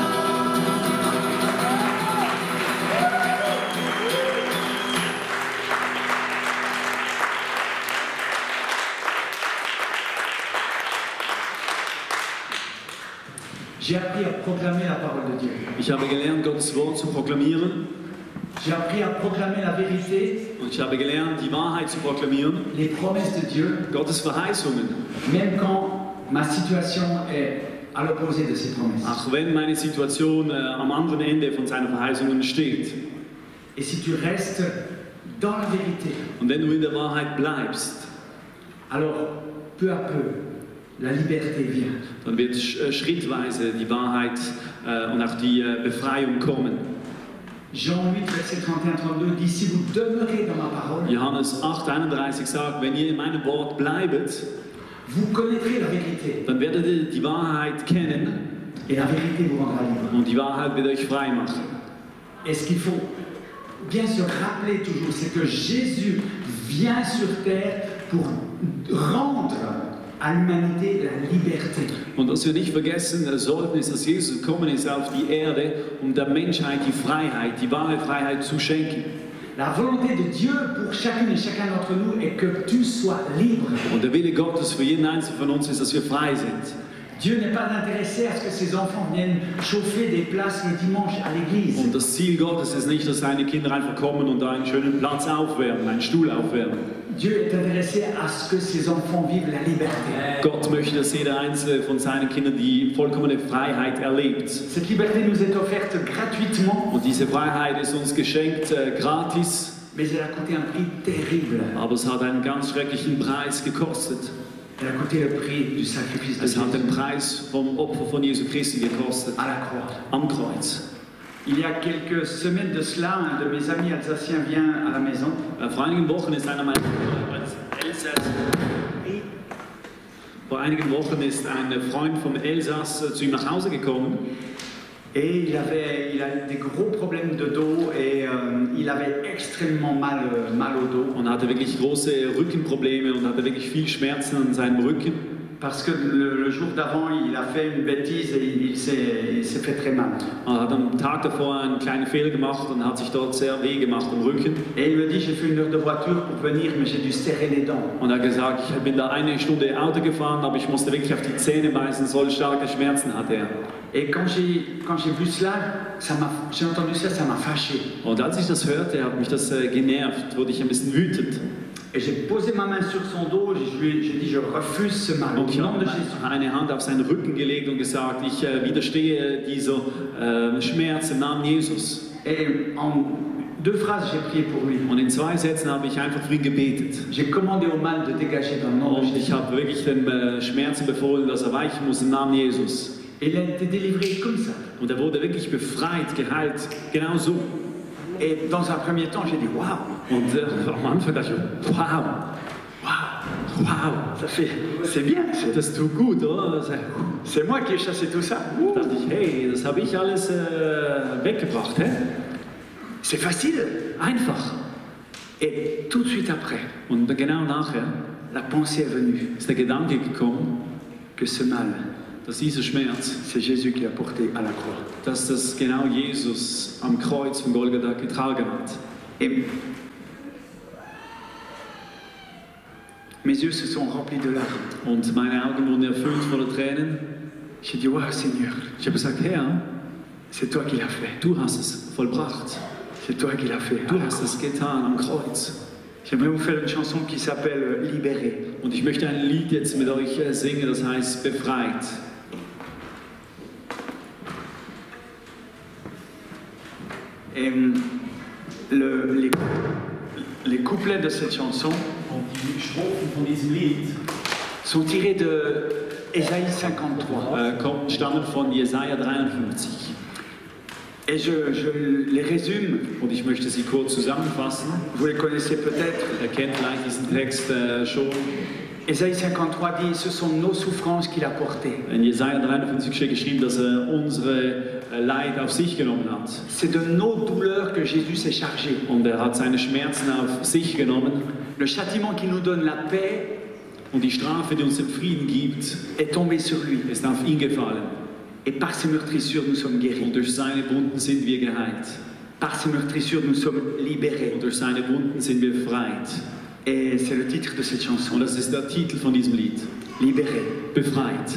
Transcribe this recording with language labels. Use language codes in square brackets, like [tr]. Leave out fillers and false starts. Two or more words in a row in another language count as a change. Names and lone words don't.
[fr] J'ai appris à proclamer la parole de Dieu. [de] Ich habe gelernt, Gottes Wort zu proklamieren. [fr] J'ai appris à proclamer la vérité, [de] Und ich habe gelernt, die Wahrheit zu proklamieren. [fr] les promesses de Dieu, [de] Gottes Verheißungen. [fr] même quand ma situation est à l'opposé de ces promesses. [de] Auch wenn meine Situation am anderen Ende von seinen Verheißungen steht. [fr] Et si tu restes dans la vérité, [de] Und wenn du in der Wahrheit bleibst, [fr] alors peu à peu, la liberté vient. [de] dann wird schrittweise die Wahrheit und auch die Befreiung kommen. [fr] Jean 8, verset 31-32 dit, si vous demeurez dans ma parole, [de] Johannes 8,31 sagt, wenn ihr in meinem Wort bleibet, [fr] vous connaîtrez la vérité. [de] dann werdet ihr die Wahrheit kennen [fr] Et la vérité vous rendra libre. [de] und die Wahrheit wird euch frei machen. [fr] Et ce qu'il faut bien se rappeler toujours, c'est que Jésus vient sur terre pour rendre à l'humanité la liberté. [de] Und was wir nicht vergessen sollten, ist, dass Jesus gekommen ist auf die Erde, um der Menschheit die Freiheit, die wahre Freiheit zu schenken. [fr] La volonté de Dieu pour chacune et chacun d'entre nous est que tu sois libre. [de] Und der Wille Gottes für jeden Einzelnen von uns ist, dass wir frei sind. [fr] Dieu n'est pas intéressé à ce que ses enfants viennent chauffer des places le dimanche à l'église. [de] Und das Ziel Gottes ist nicht, dass seine Kinder einfach kommen und da einen schönen Platz aufwärmen, einen Stuhl aufwärmen. [fr] Dieu est intéressé à ce que ses enfants vivent la liberté. [de] Gott möchte, dass jeder einzelne von seinen Kindern die vollkommene Freiheit erlebt. [fr] Cette liberté nous est offerte gratuitement, [de] Und diese Freiheit ist uns geschenkt gratis, [fr] mais elle a coûté un prix terrible. [de] aber es hat einen ganz schrecklichen Preis gekostet. [fr] Elle a coûté le prix du sacrifice de [de] Es hat den [fr] Jésus [de] Preis vom Opfer von Jesu Christi gekostet, [fr] à la croix. [de] am Kreuz. [fr] Il y a quelques semaines de cela, un de mes amis alsaciens vient à la maison [de] Vor einigen Wochen ist einer meiner Vor einigen Wochen ist ein Freund vom Elsass zu ihm nach Hause gekommen. [fr] Et il a des gros problèmes de dos et il avait extrêmement mal au dos. [de] Und hatte wirklich große Rückenprobleme und hatte wirklich viel Schmerzen an seinem Rücken. [fr] Parce que le jour d'avant, il a fait une bêtise et il s'est fait très mal. [de] Er hat am Tag davor einen kleinen Fehler gemacht und hat sich dort sehr weh gemacht am Rücken. [fr] Et il me dit, j'ai fait 1 heure de voiture pour venir, mais j'ai dû serrer les dents. [de] Und er hat gesagt, ich bin da 1 Stunde Auto gefahren, aber ich musste wirklich auf die Zähne beißen, so starke Schmerzen hatte er. [fr] Et quand j'ai vu cela, j'ai entendu ça, ça m'a fâché. [de] Und als ich das hörte, hat mich das genervt, wurde ich ein bisschen wütend. [fr] Et j'ai posé ma main sur son dos, j'ai dit, je refuse ce mal. [de] Und ich habe eine Hand auf seinen Rücken gelegt und gesagt, ich widerstehe dieser Schmerz im Namen Jesus. [fr] Et en 2 phrases, j'ai prié pour lui. [de] Und in 2 Sätzen habe ich einfach für ihn gebetet. [fr] J'ai commandé au mal de dégager dans le nom de [de] Und ich [fr] Jésus. [de] habe wirklich den Schmerzen befohlen, dass er weichen muss im Namen Jesus. [fr] Et il a été délivré comme ça. [de] Und er wurde wirklich befreit, geheilt, genau so. [fr] Et dans un premier temps, j'ai dit, waouh, [de] Und am Anfang dachte ich, wow, [fr] c'est bien. [de] das tut gut, oder? [fr] C'est moi qui ai chassé tout ça. [de] Da dachte ich, hey, das habe ich alles weggebracht, hä? [fr] C'est facile. [de] Einfach. [fr] Et tout de suite après, [de] Und genau nachher [fr] la pensée est venue [de] ist der Gedanke gekommen, [fr] que ce mal, [de] dass dieser Schmerz, [fr] c'est Jésus qui l'a porté à la croix. [de] dass das genau Jesus am Kreuz von Golgatha getragen hat. [fr] Et mes yeux se sont remplis de larmes. [de] Und meine Augen wurden erfüllt voller Tränen. [fr] J'ai dit, waouh Seigneur, [de] Ich habe gesagt, Herr, [fr] c'est toi qui l'as fait. [de] du hast es vollbracht. [fr] C'est toi qui l'as fait. [de] Du hast es getan am Kreuz. [fr] J'aimerais vous faire une chanson qui s'appelle Libéré. [de] Und ich möchte ein Lied jetzt mit euch singen, das heißt Befreit. [fr] Et les couplets de cette chanson [de] Und die Strophen von diesem Lied [fr] sont tirés de Ésaïe 53. [de] stammen von Jesaja 53. [fr] Et je les résume. [de] Und ich möchte sie kurz zusammenfassen. [fr] Vous les connaissez peut-être. [de] Ihr kennt vielleicht diesen Text schon. [fr] Ésaïe 53 dit, ce sont nos souffrances qu'il a portées. [de] In Jesaja 53 steht geschrieben, dass er unsere Leid auf sich genommen hat. [fr] C'est de nos douleurs que Jésus s'est chargé. [de] Und er hat seine Schmerzen auf sich genommen. [fr] Le châtiment qui nous donne la paix [de] Und die Strafe, die uns den Frieden gibt, [fr] est tombé sur lui. [de] ist auf ihn gefallen. [fr] Et par ses meurtrissures, nous sommes guéris. [de] Und durch seine Wunden sind wir geheilt. [fr] Par ses meurtrissures, nous sommes libérés. [de] Und durch seine Wunden sind wir befreit. [fr] Et c'est le titre de cette chanson. [de] Und das ist der Titel von diesem Lied. [fr] Libéré, [de] Befreit.